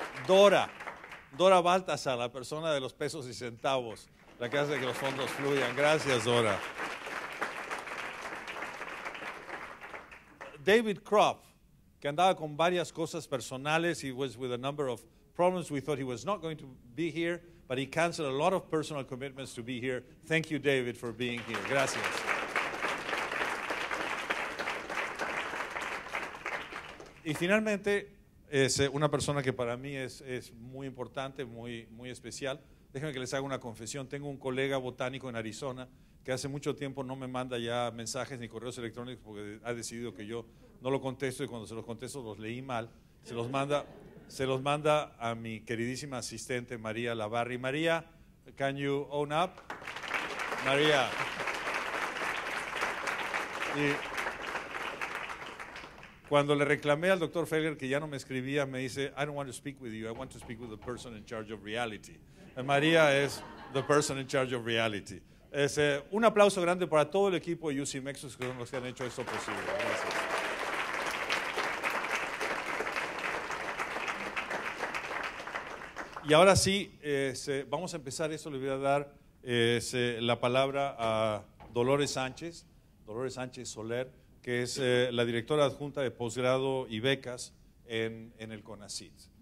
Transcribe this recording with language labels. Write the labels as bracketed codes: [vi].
[es] Dora Baltasar, la persona de los pesos y centavos, la que hace que los fondos fluyan. Gracias, Dora. David Kropp, que andaba con varias cosas personales. [en] He was with a number of problems. We thought he was not going to be here, but he canceled a lot of personal commitments to be here. Thank you, David, for being here. [es] Gracias. Y finalmente, una persona que para mí es muy importante, muy especial. Déjenme que les haga una confesión. Tengo un colega botánico en Arizona que hace mucho tiempo no me manda ya mensajes ni correos electrónicos porque ha decidido que yo no lo contesto y cuando se los contesto los leí mal. Se los manda a mi queridísima asistente María Lavarri. [en] María, can you own up? María. [es] Y cuando le reclamé al doctor Felger que ya no me escribía, me dice, [en] I don't want to speak with you, I want to speak with the person in charge of reality. [es] Y María es [en] the person in charge of reality. [es] Un aplauso grande para todo el equipo de UC Mexus que son los que han hecho esto posible. Gracias. Y ahora sí, vamos a empezar esto. Le voy a dar la palabra a Dolores Sánchez Soler, que es la directora adjunta de posgrado y becas en el CONACYT.